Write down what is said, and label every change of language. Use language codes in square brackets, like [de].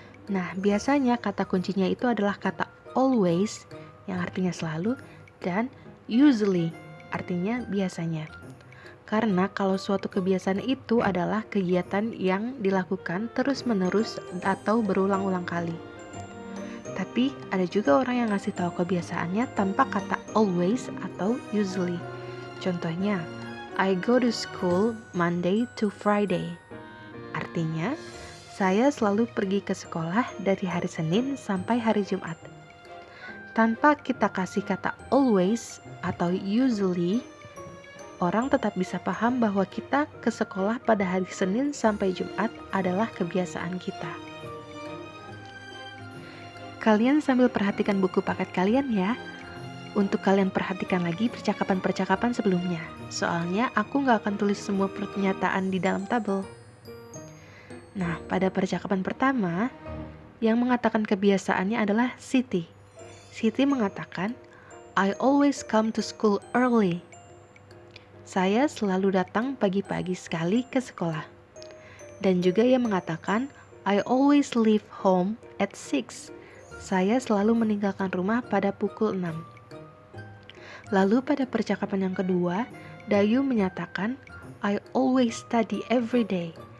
[id] Nah, biasanya kata kuncinya itu adalah kata always, yang artinya selalu, dan usually, artinya biasanya. Karena kalau suatu kebiasaan itu adalah kegiatan yang dilakukan terus-menerus atau berulang-ulang kali. Tapi ada juga orang yang ngasih tahu kebiasaannya tanpa kata always atau usually. Contohnya, [en] I go to school Monday to Friday. [id] Artinya, saya selalu pergi ke sekolah dari hari Senin sampai hari Jumat. Tanpa kita kasih kata always atau usually, orang tetap bisa paham bahwa kita ke sekolah pada hari Senin sampai Jumat adalah kebiasaan kita. Kalian sambil perhatikan buku paket kalian ya. Untuk kalian perhatikan lagi percakapan-percakapan sebelumnya. Soalnya aku gak akan tulis semua pernyataan di dalam tabel. Nah, pada percakapan pertama, yang mengatakan kebiasaannya adalah Siti. [en] Siti [id] mengatakan, [en] I always come to school early. [id] Saya selalu datang pagi-pagi sekali ke sekolah. Dan juga ia mengatakan, [en] I always leave home at 6. [id] Saya selalu meninggalkan rumah pada pukul 6. Lalu pada percakapan yang kedua, Dayu menyatakan, [en] I always study every day.